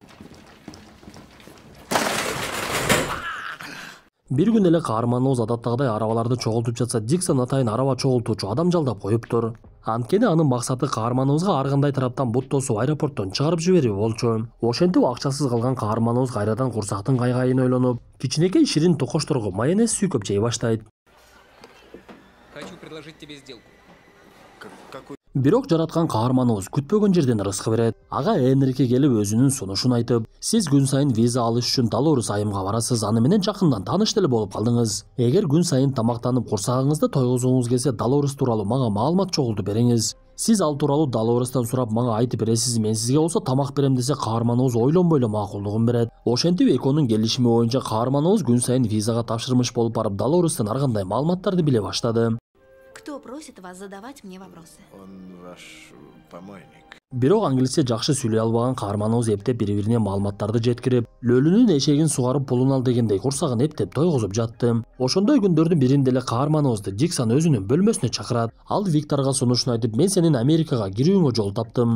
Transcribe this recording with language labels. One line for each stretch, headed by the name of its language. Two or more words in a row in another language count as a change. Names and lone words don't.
Kyrgyz: Бир күн эле каарманыбыз адаттагыдай арабаларды чогултуп жатса, Диксон атайын араба чогултуучу адам жалдап коюптур. Анткени анын максаты каарманыбызга ар кандай тараптан бут тосуп аэропорттон чыгарып жиберүү болчу. Ошентип акчасыз калган каарманыбыз кайрадан курсактын кайгайын ойлонуп, кичинекей ширин токошторго майонез сүйкөп жей баштайт.
Russian: Хочу предложить тебе сделку.
Kyrgyz: Бирок жараткан каарманыбыз күтпөгөн жерден ырыскы берет. Ага Энрике келип өзүнүн сунушун айтып, сиз күн сайын виза алыш үчүн Долорес айымга барасыз, аны менен жакындан тааныш деле болуп калдыңыз. Эгер күн сайын тамактанып курсагыңызды тойгозгуңуз келсе, Долорес тууралуу мага маалымат чогултуп бериңиз. Сиз ал тууралуу Долорестен сурап мага айтып бересиз, мен сизге болсо тамак берем десе, каарманыбыз ойлонбой эле макулдугун берет. Ошентип экөөнүн келишими боюнча каарманыбыз күн сайын визага тапшырмыш болуп барып, Долорестен ар кандай маалыматтарды биле баштады.
Russian: Кто просит вас задавать мне вопросы? Он ваш помощник.
Kyrgyz: Бирок англисче жакшы сүйлөй албаган каарманыбыз эптеп бири-бирине маалыматтарды жеткирип, лөлүнүн эшегин сугарып пулун ал дегендей курсагын эптеп тойгозуп жатты. Ошондой күндөрдүн биринде эле каарманыбызды Диксон өзүнүн бөлмөсүнө чакырат. Ал Викторго сунушун айтып, мен сенин Америкага кирүүңө жол таптым.